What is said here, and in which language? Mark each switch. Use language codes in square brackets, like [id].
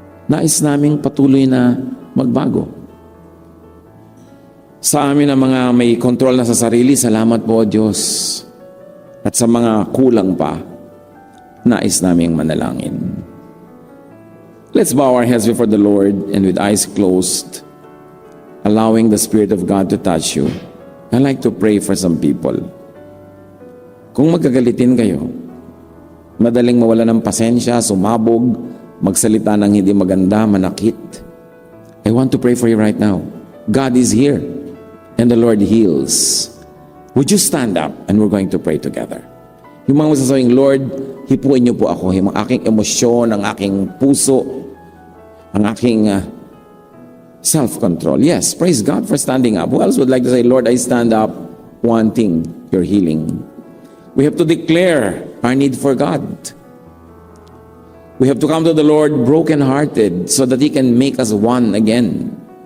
[tl] Nais naming patuloy na magbago. Sa amin ang mga may kontrol na sa sarili, salamat po, Diyos. At sa mga kulang pa, nais naming manalangin. [en] Let's bow our heads before the Lord and with eyes closed, allowing the Spirit of God to touch you. I'd like to pray for some people. [tl] Kung magkagalitin kayo, madaling mawala ng pasensya, sumabog, magsalita ng hindi maganda, manakit, [en] I want to pray for you right now. God is here. And the Lord heals. Would you stand up and we're going to pray together? [tl] Yung mga masasawing, Lord, hipuin niyo po ako, yung aking emosyon, ang aking puso, ang aking self-control. [en] Yes, praise God for standing up. Who else would like to say, Lord, I stand up wanting your healing? We have to declare our need for God. We have to come to the Lord broken-hearted so that He can make us one again.